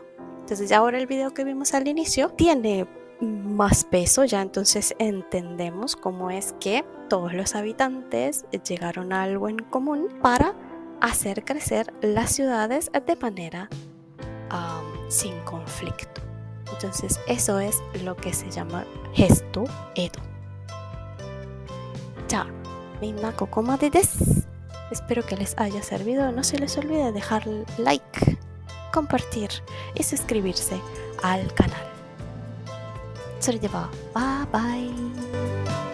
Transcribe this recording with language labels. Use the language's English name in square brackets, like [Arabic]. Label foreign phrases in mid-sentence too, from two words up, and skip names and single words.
[Spanish] Entonces ya ahora el video que vimos al inicio tiene más peso, ya entonces entendemos cómo es que todos los habitantes llegaron a algo en común para hacer crecer las ciudades de manera sin conflicto. Entonces eso es lo que se llama gesto Edo. Ya, [Japanese] minna kokomade desu. [Spanish] Espero que les haya servido. No se les olvide dejar like, compartir y suscribirse al canal. [Japanese] それではバイバイ。